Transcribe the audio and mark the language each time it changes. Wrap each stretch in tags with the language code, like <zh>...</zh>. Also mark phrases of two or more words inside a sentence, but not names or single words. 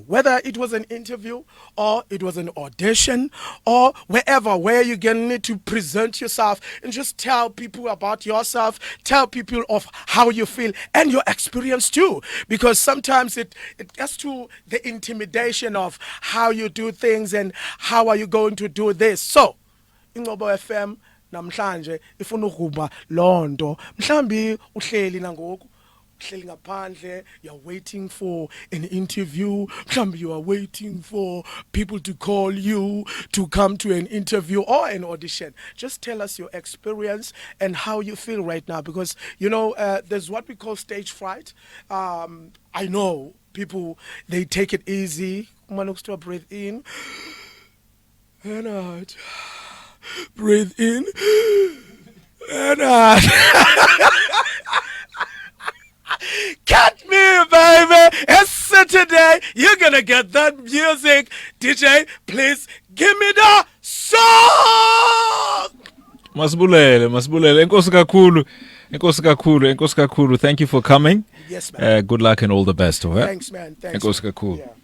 <en>Whether it was an interview or it was an audition or where you're going to need to present yourself and just tell people about yourself, tell people of how you feel and your experience too. Because sometimes it gets to the intimidation of how you do things and how are you going to do this. So,</en> <xh>Engcobo FM namhlanje ifuna ukuba londo mhlambi uhleli nangoku uhleli ngaphandle,</xh> <en>you're waiting for an interview,</en> <xh>mhlambi</xh> <en>you are waiting for people to call you to come to an interview or an audition. Just tell us your experience and how you feel right now, because you know there's what we call stage fright. I know people, they take it easy. Breathe in and out. Breathe in and out. Cut me, baby. It's Saturday. You're gonna get that music. DJ, please give me the song.</en> <xh>Masibulele. Enkosi kakhulu.</xh> <en>Thank you for coming. Yes, man. Good luck and all the best. Thanks, man. Thanks.</en> <xh>Enkosi kakhulu.</xh>